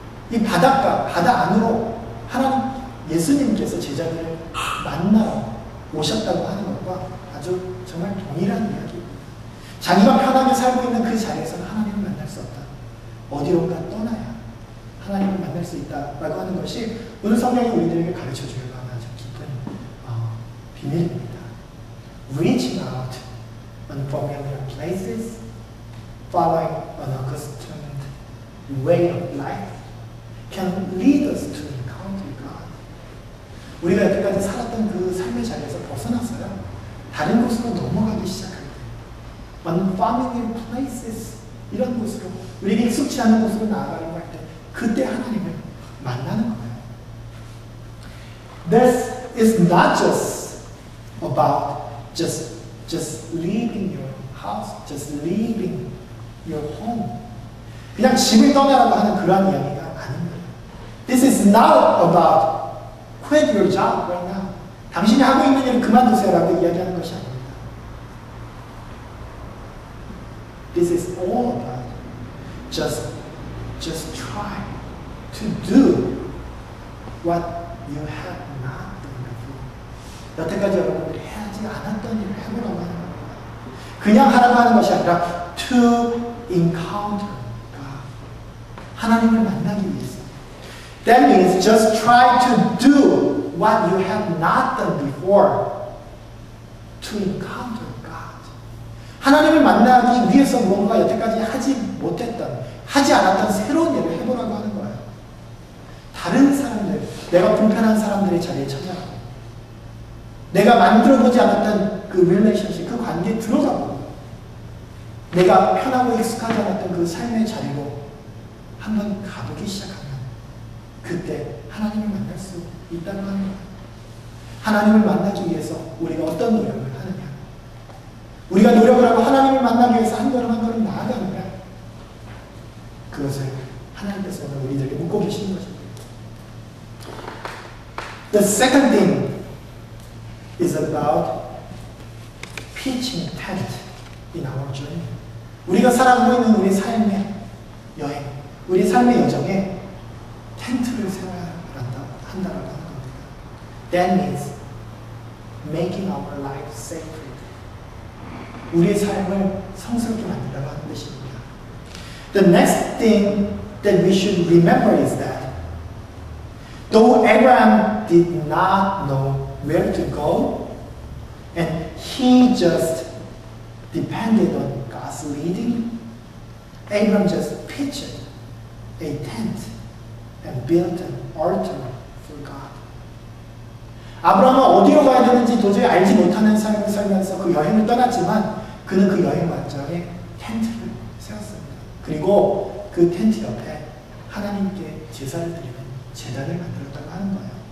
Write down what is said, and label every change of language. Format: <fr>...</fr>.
<ko>이 바다 안으로 하나님 예수님께서 제자들을 만나러 오셨다고 하는 것과 아주 정말 동일한 이야기입니다. 자기가 편하게 살고 있는 그 자리에서는 하나님을 만날 수 없다. 어디론가 떠나야 하나님을 만날 수 있다라고 하는 것이 오늘 성경이 우리들에게 가르쳐주려고 하는 아주 깊은 비밀입니다.</ko> <en>Reaching out unfamiliar places, following an accustomed way of life can lead us to encounter God.</en> <ko>우리가 여태까지 살았던 그 삶의 자리에서 벗어나서요, 다른 곳으로 넘어가기 시작할 때</ko> <en>unfamiliar places</en> <ko>이런 곳으로 우리에게 익숙치 않은 곳으로 나아가려고 할 때 그때 하나님을 만나는 거예요.</ko> <en>This is not just about just leaving your house, just leaving your home.</en> <ko>그냥 집을 떠나라고 하는 그런 이야기가 아닙니다.</ko> <en>This is not about quit your job right now.</en> <ko>당신이 하고 있는 일을 그만두세요라고 이야기하는 것이 아닙니다.</ko> <en>This is all about just try to do what you have not done before.</en> <ko>여태까지 여러분들이 하지 않았던 일을 해보라고 하는 겁니다. 그냥 하라고 하는 것이 아니라</ko> <en>to encounter God.</en> <ko>하나님을 만나기 위해서.</ko> <en>That means just try to do what you have not done before to encounter God.</en> <ko>하나님을 만나기 위해서 뭔가 여태까지 하지 못했던, 하지 않았던 새로운 일을 해보라고 하는 거예요. 다른 사람들, 내가 불편한 사람들의 자리에 찾아가고, 내가 만들어보지 않았던 그 릴레이션십, 그 관계에 들어가고, 내가 편하고 익숙하지 않았던 그 삶의 자리로 한번 가보기 시작하면 그때 하나님을 만날 수 있다고 하는 거예요. 하나님을 만나기 위해서 우리가 어떤 노력을 하느냐, 우리가 노력을 하고 하나님을 만나기 위해서 한 걸음 한 걸음 나아가느냐, 그것을 하나님께서 오늘 우리들에게 묻고 계시는 것입니다.</ko> <en>The second thing is about pitching tent in our journey.</en> <ko>우리가 살아가고 있는 우리 삶의 여행, 우리 삶의 여정에 텐트를 세워야 한다고 하는 겁니다.</ko> <en>That means making our life sacred.</en> <ko>우리의 삶을 성스럽게 만들라고 하는 것입니다.</ko> <en>The next thing that we should remember is that though Abraham did not know where to go and he just depended on God's leading, Abraham just pitched a tent and built an altar for God.</en> <ko>아브라함은 어디로 가야 되는지 도저히 알지 못하는 삶을 살면서 그 여행을 떠났지만 그는 그 여행 완전에 텐트를 세웠습니다. 그리고 그 텐트 옆에 하나님께 제사를 드리는 제단을 만들었다고 하는 거예요.</ko>